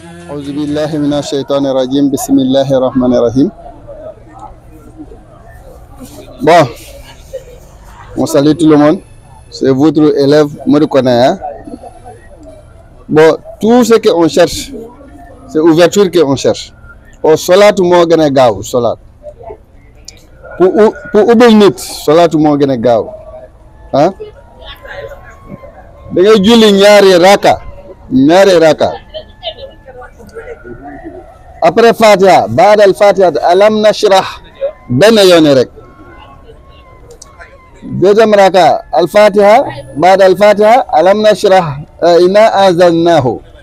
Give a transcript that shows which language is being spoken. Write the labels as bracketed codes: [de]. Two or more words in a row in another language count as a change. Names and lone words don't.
[ar] أعوذ بالله من الشيطان الرجيم. بسم الله الرحمن الرحيم. [fr] Bon, on salue tout le monde. C'est votre élève Morikona. Bon, tout ce qu'on cherche, c'est ouverture qu'on cherche. [wo] Au solat mo gëna gaaw solat. Pour ubbil nit, solat mo gëna gaaw. Hein? Da ngay julli ñaari raka. [fr] Après Fatiha, [ar] بعد الفاتحة ألم نشرح [wo] benn yoon rek. [ar] Deuxième raka الفاتحة بعد الفاتحة ألم نشرح إنا أنزلناه.